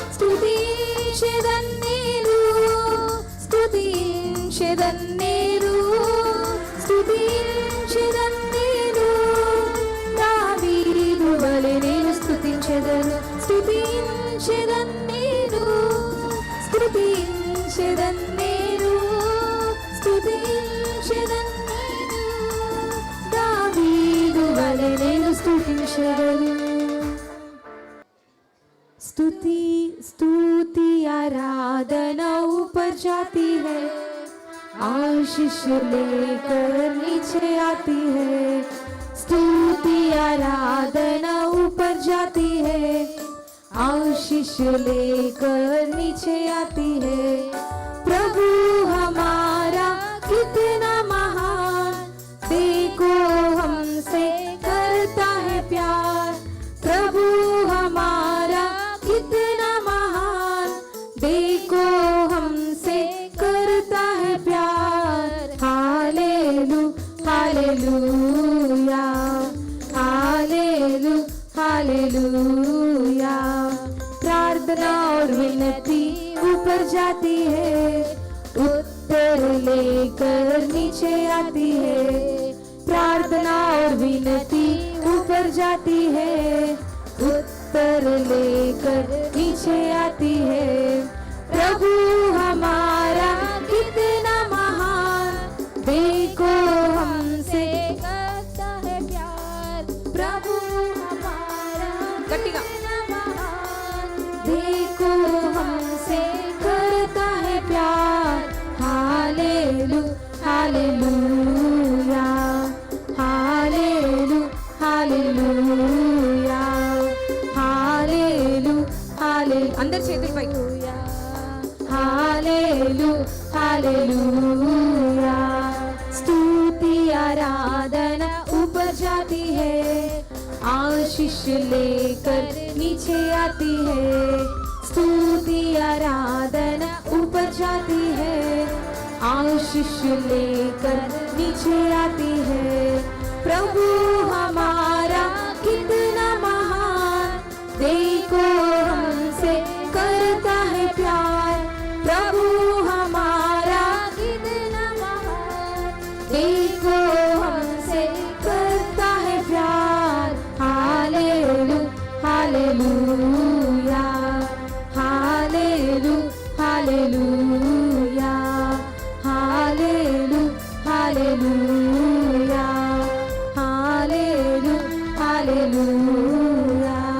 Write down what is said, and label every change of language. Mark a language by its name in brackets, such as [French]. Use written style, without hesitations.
[Telugu] స్తుతించెదన్ నేను, స్తుతించెదన్ నేను, స్తుతించెదన్ నేను, దావీదు వలె నేను స్తుతించెదను. స్తుతించెదన్ నేను, స్తుతించెదన్ నేను, స్తుతించెదన్ నేను, దావీదు వలె నేను స్తుతించెదను. [Hindi] स्तुति स्तुति आराधना ऊपर जाती है, आशीष लेकर नीचे आती है. स्तुति आराधना ऊपर जाती है, आशीष लेकर नीचे आती है. प्रभु हमारा कितना महान, देखो हमसे करता है प्यार. प्रभु हमारा कितना महान, देखो हमसे करता है प्यार. हालेलू हालेलूया, हालेलू हालेलूया. प्रार्थना और विनती ऊपर जाती है, उत्तर लेकर नीचे आती है. प्रार्थना और विनती ऊपर जाती है, उत्तर लेकर नीचे आती है. प्रभु हमारा कितना महान, देखो हमसे करता है प्यार. प्रभु हमारा कितना महान, देखो हमसे करता है प्यार. हालेलू हालेलूया, हालेलू हालेलूया, हालेलू हालेलू. [Telugu] అందరి చేతులు పైకి. [Hindi] हालेलू हालेलूया. स्तुति आराधना ऊपर जाती है, आशीष लेकर नीचे आती है. स्तुति आराधना ऊपर जाती है, आशीष लेकर नीचे आती है. प्रभु हमारा कितना महान, देखो हमसे करता है प्यार. प्रभु हमारा कितना महान, देखो हमसे करता है प्यार. हालेलू हालेलूया, हालेलू हालेलूया, हालेलू हालेलूया, हालेलू हालेलूया.